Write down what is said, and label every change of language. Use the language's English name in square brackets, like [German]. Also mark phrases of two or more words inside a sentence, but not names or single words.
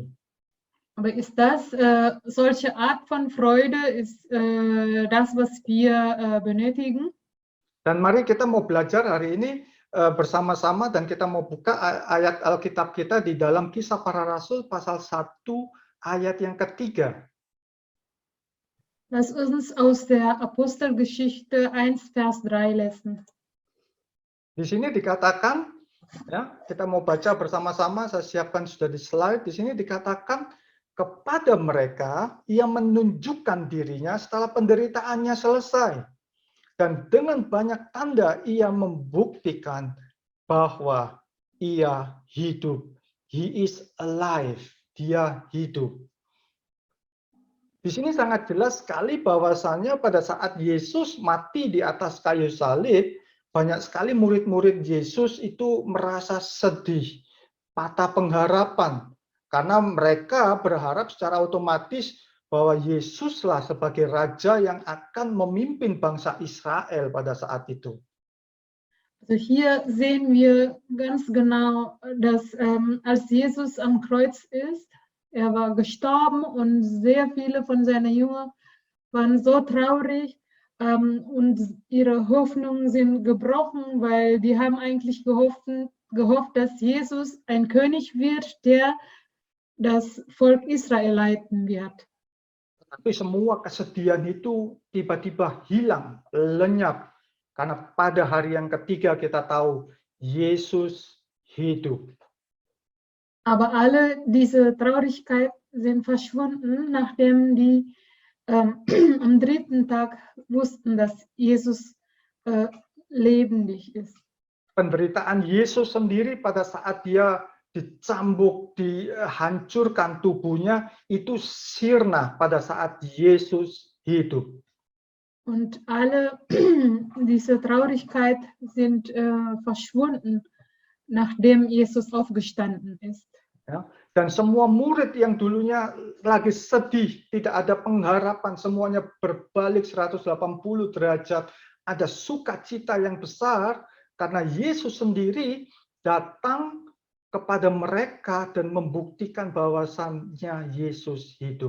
[German] Aber ist das, solche Art von Freude, ist das, was wir benötigen? [Indonesian] Dan mari kita mau belajar hari ini bersama-sama, dan kita mau buka ayat Alkitab kita di dalam Kisah Para Rasul pasal 1 ayat yang ketiga. [German] Lass uns aus der Apostelgeschichte 1, Vers 3 lesen. [Indonesian] Di sini dikatakan, ya, kita mau baca bersama-sama, saya siapkan sudah di slide. Di sini dikatakan, kepada mereka ia menunjukkan dirinya setelah penderitaannya selesai. Dan dengan banyak tanda ia membuktikan bahwa ia hidup. [English] He is alive. [Indonesian] Dia hidup. Di sini sangat jelas sekali bahwasannya pada saat Yesus mati di atas kayu salib, banyak sekali murid-murid Yesus itu merasa sedih, patah pengharapan. Karena mereka berharap secara otomatis bahwa Yesuslah sebagai Raja yang akan memimpin bangsa Israel pada saat itu. [German] Also hier sehen wir ganz genau, dass als Jesus am Kreuz ist, er war gestorben und sehr viele von seinen Jüngern waren so traurig und ihre Hoffnungen sind gebrochen, weil die haben eigentlich gehofft, dass Jesus ein König wird, der das Volk Israel leiten wird. [Indonesian] Tapi semua kesedihan itu tiba-tiba hilang, lenyap. Karena pada hari yang ketiga kita tahu, Yesus hidup. [German] Aber alle diese Traurigkeit sind verschwunden, nachdem die am dritten Tag wussten, dass Jesus lebendig ist. [Indonesian] Penderitaan Yesus sendiri pada saat dia dicambuk, dihancurkan tubuhnya, itu sirna pada saat Yesus hidup. [German] Und alle diese Traurigkeit sind verschwunden, nachdem Jesus aufgestanden ist. [Indonesian] Ya. Dan semua murid yang dulunya lagi sedih, tidak ada pengharapan, semuanya berbalik 180 derajat. Ada sukacita yang besar karena Yesus sendiri datang kepada mereka dan membuktikan bahwasannya Yesus hidup.